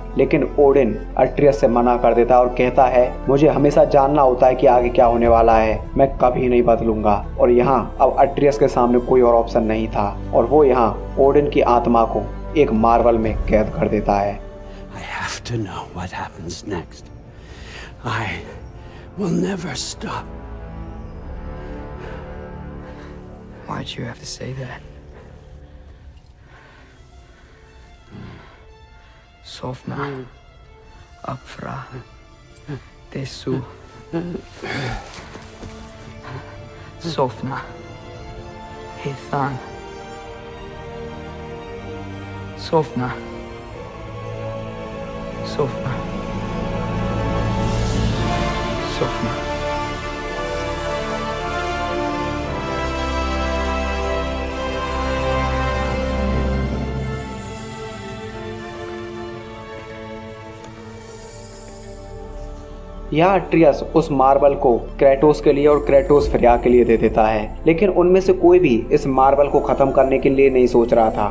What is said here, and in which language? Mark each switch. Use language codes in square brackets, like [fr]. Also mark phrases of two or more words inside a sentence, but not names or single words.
[hi] लेकिन ओडिन अट्रियस से मना कर देता है और कहता है मुझे हमेशा जानना होता है कि आगे क्या होने वाला है, मैं कभी नहीं बदलूंगा। और यहाँ अब अट्रियस के सामने कोई और ऑप्शन नहीं था और वो यहाँ ओडिन की आत्मा को एक मार्बल में कैद कर देता है। [en] I have to know what happens next. I will never stop. Why'd you have to say that? Sofna, Apfra, Tesu. Sofna, Hithan. Sofna. Sofna. Sofna. [hi] यहाँ अट्रियस उस मार्बल को क्रेटोस के लिए और क्रेटोस फ्रेया के लिए दे देता है, लेकिन उनमें से कोई भी इस मार्बल को खत्म करने के लिए नहीं सोच रहा था।